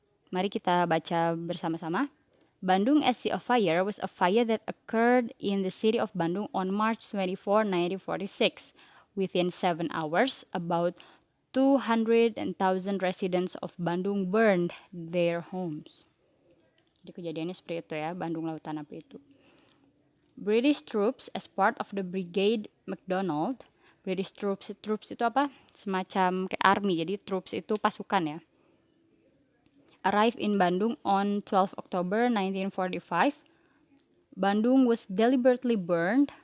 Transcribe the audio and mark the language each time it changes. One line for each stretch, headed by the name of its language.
Indonesian: Mari kita baca bersama-sama.
English: Bandung as Sea of Fire was a fire that occurred in the city of Bandung on March 24, 1946. Within 7 hours, about 200,000 residents of Bandung burned their homes.
Indonesian: Jadi kejadiannya seperti itu ya, Bandung Lautan Api itu.
English: British troops as part of the Brigade MacDonald.
Indonesian: British troops itu apa? Semacam kayak army, jadi troops itu pasukan ya.
English: Arrived in Bandung on 12 October 1945. Bandung was deliberately burned.